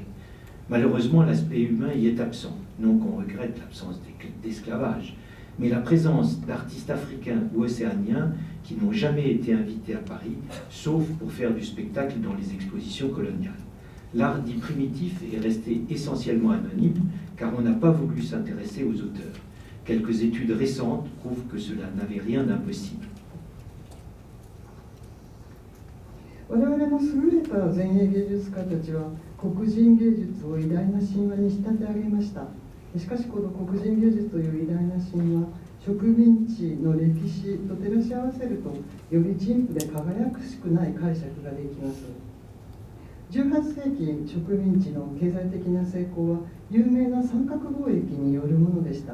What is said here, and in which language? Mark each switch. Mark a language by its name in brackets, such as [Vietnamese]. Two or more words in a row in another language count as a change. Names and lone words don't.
[French] Malheureusement, l'aspect humain y est absent. Non qu'on regrette l'absence d'esclavage, mais la présence d'artistes africains ou océaniens qui n'ont jamais été invités à Paris, sauf pour faire du spectacle dans les expositions coloniales. L'art dit primitif est resté essentiellement anonyme, car on n'a pas voulu s'intéresser aux auteurs. Quelques études récentes prouvent que cela n'avait rien d'impossible. [Japanese] 我々の優れた前衛芸術家たちは黒人芸術を偉大な神話に仕立て上げました。しかしこの黒人芸術という偉大な神話、植民地の歴史と照らし合わせるとより陳腐で輝くしくない解釈ができます。18世紀植民地の経済的な成功は有名な三角貿易によるものでした。